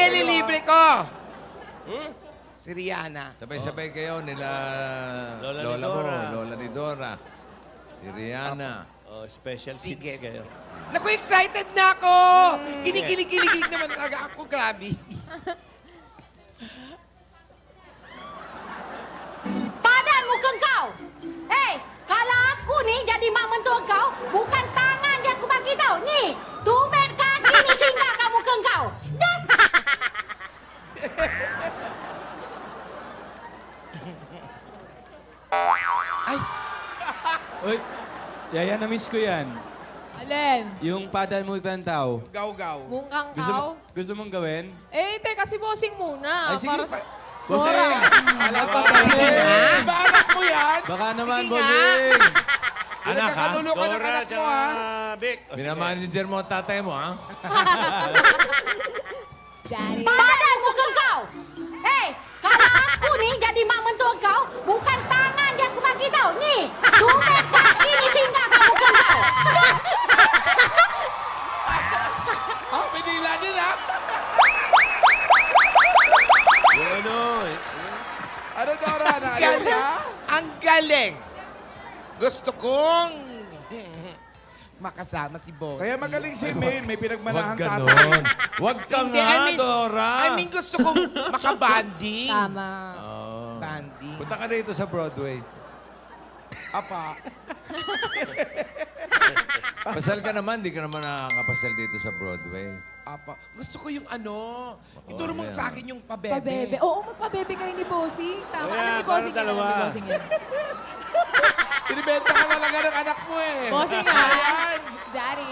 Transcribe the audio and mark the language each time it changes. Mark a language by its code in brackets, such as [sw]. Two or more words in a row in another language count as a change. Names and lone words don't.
[tl] kayo, lilibre ko. Si Rihanna. Sabay-sabay kayo nila Lola ni Lola mo, Dora. Lola ni Dora. Si Rihanna. O, special Sige. seats kayo. Naku, excited na ako! Kinikilig-kilig naman talaga ako. Grabe. [ms] Padan muka kau. Kalau aku ni jadi mak mentua kau, bukan tangan je aku bagi tau. Ni, tumit kaki ni singgah kat muka kau. Das. [tl] Ay, Uy, Yaya, na-miss ko yan. Alin? Yung padan mo tao. gaw-gaw. Mungkang Gusto, kao? gusto mong gawin? Eh, teka, si Bossing muna. Ay, sige. Para sa... Bossing! Dora. Sige nga. Ba anak mo yan? Baka naman, Sige nga. bossing! Anak ha? Nakatulo ka ng Dora, anak mo, tsaka ha? Vic. O, sige. Minamanager mo ang tatay mo ha? Daddy. [ms] Padan muka kau. Kalau aku ni jadi mak mentua kau, bukan tangan je aku bagi tau. Ni, tumit kaki ni singgah kat muka kau. [tl] Pinila din, ha? Yung ano, Ano, Dora? Naayaw Galing. ka? Ang galing. Gusto kong makasama si Bossy. Kaya magaling si May. May Huwag pinagmanahang tatay. ganon. Huwag ka Hindi, nga, Dora. [en] I mean, [tl] gusto kong makabanding. Tama. Oh. Banding. Punta ka dito sa Broadway. Apa. Pasal ka naman, di ka naman nakakapasal dito sa Broadway. Apa. Gusto ko yung ano. Ituro mo yan. sa akin yung pabebe. Pabebe. Oo, magpabebe kayo ni Bossing. Tama. Kaya, Alam ni Bossing parang yan. Alam ni dalawa. Bossing yan. Pinibenta ka talaga ng anak mo, eh. Bossing nga. Daddy.